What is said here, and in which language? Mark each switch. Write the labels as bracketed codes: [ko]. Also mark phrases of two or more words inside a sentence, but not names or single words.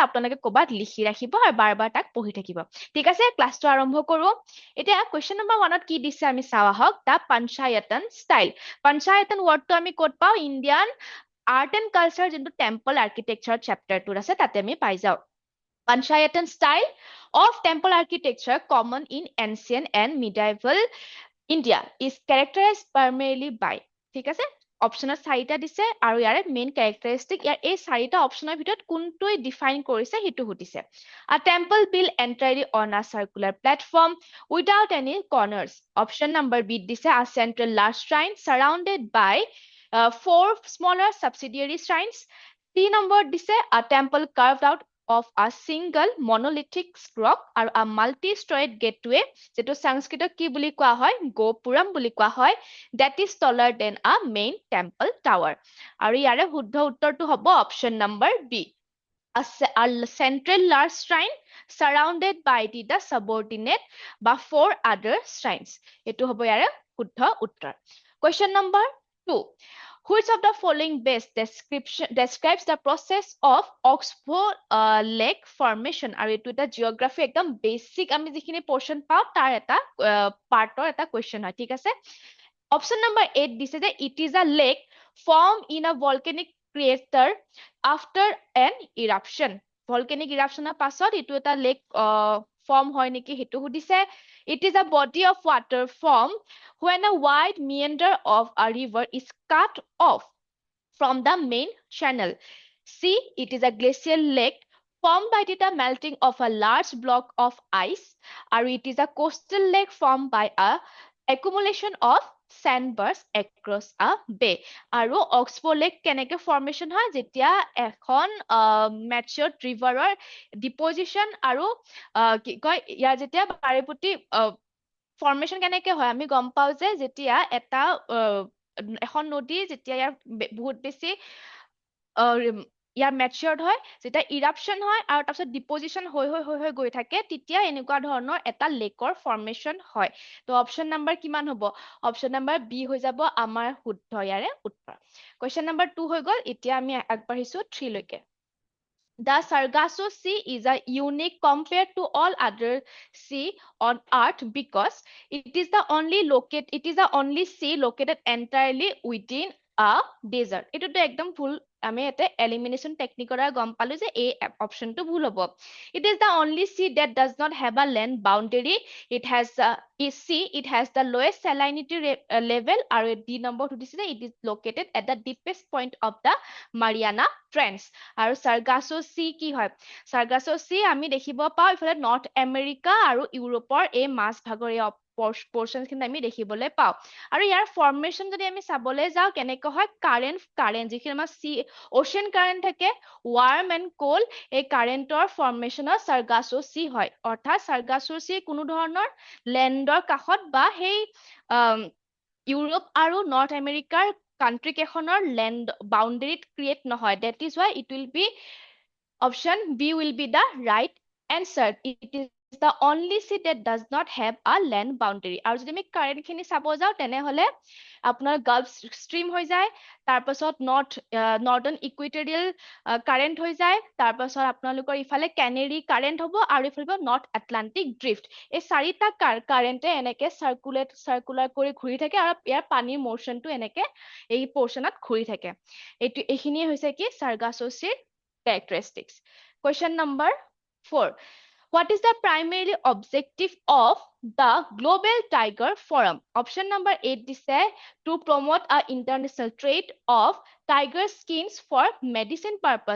[as] আপোনালোকে ক'বাত লিখি ৰাখিব আৰু বাৰ বাৰ তাক পঢ়ি থাকিব ঠিক আছে ক্লাছটো আৰম্ভ কৰো এতিয়া [en] question number [as] 1ত কি দিছে আমি চাওঁ আহক [en] the Panchayatan style [as] পঞ্চায়তন ৱৰ্ডটো আমি ক'ত পাওঁ [en] Indian Art and Culture [as] যোনটো [en] temple architecture chapterটোত [as] আছে তাতে আমি পাই যাওঁ [en] Panchayatan style of temple architecture common in ancient and medieval India is characterized primarily by [as] ঠিক আছে অপচনত চাৰিটা দিছে আৰু ইয়াৰে [en] main characteristic [as] ইয়াৰ এই চাৰিটা অপচনৰ ভিতৰত কোনটোৱে ডিফাইন কৰিছে সেইটো সুধিছে [en] A temple built entirely on a circular platform without any corners. Option number B দিছে a central large shrine surrounded by four smaller subsidiary shrines. C number দিছে a temple carved out of a single monolithic rock আৰু a multi-storied gateway [as] যেটো সংস্কৃতত কি বুলি কোৱা হয় গোপুৰম বুলি কোৱা হয় [en] that is taller than a main temple tower [as] আৰু ইয়াৰে শুদ্ধ উত্তৰটো হ'ব [en] option number B a central large shrine surrounded by the subordinate বা four other shrines [as] এইটো হ'ব ইয়াৰে শুদ্ধ উত্তৰ [en] question number 2 Which of the following best describes the process of Oxbow lake formation? [as] আৰু এইটো এটা জিঅ'গ্ৰাফী একদম বেছিক আমি যিখিনি পৰ্চন পাওঁ তাৰ এটা পাৰ্টৰ এটা কুৱেশ্যন হয় ঠিক আছে [en] option number 8 [as] দিছে যে [en] it is a lake formed in a volcanic crater after an eruption [as] volcanic eruptionৰ পাছত এইটো এটা [en] lake form [as] হয় নেকি সেইটো সুধিছে [en] it is a body of water formed when a wide meander of a river is cut off from the main channel. C. It is a glacial lake formed by the melting of a large block of ice. Or it is a coastal lake formed by a accumulation of sandbars across a bay. [as] আৰু অক্সফৰ্ড লেক কেনেকে ফৰ্মেশ্যন হয় যেতিয়া এখন [en] meandered riverৰ [as] ডিপজিশ্যন আৰু কি কয় ইয়াৰ যেতিয়া বাৰেপতি ফৰ্মেশ্যন কেনেকে হয় আমি গম পাওঁ যে যেতিয়া এটা এখন নদী যেতিয়া ইয়াৰ বহুত বেছি ইয়াৰ মেচিয়ৰ্ড হয় যেতিয়া ইৰাপশ্যন হয় আৰু তাৰপিছত ডিপজিশ্যন হৈ গৈ থাকে তেতিয়া এনেকুৱা ধৰণৰ এটা লেকৰ ফৰ্মেশ্যন হয় তো [en] option number [as] কিমান হ'ব [en] option number B [as] হৈ যাব আমাৰ শুদ্ধ ইয়াৰে উত্তৰ [en] question number 2 [as] হৈ গ'ল এতিয়া আমি আগবাঢ়িছো 3 লৈকে [en] The Sargasso Sea is a unique compared to all other sea on earth because it is the only sea located entirely within a desert. [as] এটোটো একদম ভুল আমি এতে [en] elimination technique [as] দ্বাৰা গম পালো যে এই অপশনটো ভুল হ'ব [en] It is the only sea that does not have a land boundary. It has the lowest salinity level [as] আৰু D নম্বৰটো দিছে যে [en] it is located at the deepest point of [as] the Mariana Trench আৰু সাৰ্গাছো সি কি হয় সাৰ্গাছো সি আমি দেখিব পাওঁ ইফালে নৰ্থ আমেৰিকা আৰু ইউৰোপৰ এই মাছ ভাগৰ এই পৰ্চনখিনি আমি দেখিবলৈ পাওঁ আৰু ইয়াৰ ফৰ্মেশ্যন যদি আমি চাবলৈ যাওঁ কেনেকৈ হয় কাৰেণ্ট যিখিনি আমাৰ [en] sea ocean current [as] থাকে [en] warm and cold [as] এই কাৰেণ্টৰ ফৰ্মেশ্যনৰ সাৰ্গাছো সি হয় অৰ্থাৎ সাৰ্গাছো সি কোনো ধৰণৰ লেণ্ডৰ কাষত বা সেই ইউৰোপ আৰু নৰ্থ আমেৰিকাৰ কাণ্ট্ৰি কেইখনৰ [en] land boundaryত [as] ক্ৰিয়েট নহয় [en] that is why it will be option B will be the right answer it is the only sea that does not have a land boundary [as] আৰু যদি আমি কাৰেণ্ট খিনি চাব যাওঁ তেনেহলে আপোনাৰ গাল্ফ ষ্ট্ৰীম হৈ যায় তাৰপাছত নৰ্দাৰ্ণ ইকুৱেটৰিয়েল কাৰেণ্ট হৈ যায় তাৰপাছত আপোনালোকৰ ইফালে কেনেৰি কাৰেণ্ট হ'ব আৰু ইফালে নৰ্থ আটলান্টিক ড্ৰিফ্ট এই চাৰিটা কাৰেণ্টে এনেকে চাৰ্কুলাৰ কৰি ঘূৰি থাকে আৰু ইয়াৰ পানীৰ মোচনটো এনেকে এই পৰ্চনত ঘূৰি থাকে এইখিনিয়ে হৈছে কি সাৰ্গাছো চিৰ characteristics. [en] Question number 4. What is the primary objective of the Global Tiger Forum? Option number 8 dise to promote a international trade of tiger skins for medicine purpose.